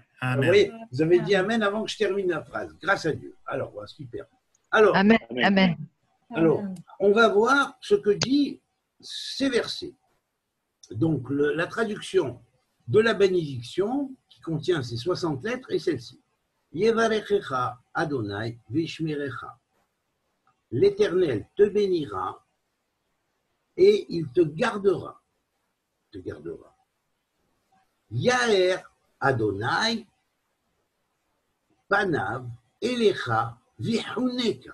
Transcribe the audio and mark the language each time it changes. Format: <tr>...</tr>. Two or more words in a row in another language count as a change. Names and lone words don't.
<fr>Vous voyez, vous avez dit Amen avant que je termine la phrase. Grâce à Dieu. Alors, voilà, super. Alors, Amen. Amen. alors, on va voir ce que dit ces versets. Donc, la traduction de la bénédiction qui contient ces 60 lettres est celle-ci.</fr> <he>יברכך יהוה וישמרך.</he> <fr>L'Éternel te bénira et il te gardera. Te gardera.</fr> <he>יאר יהוה פניו אליך ויחנך.</he>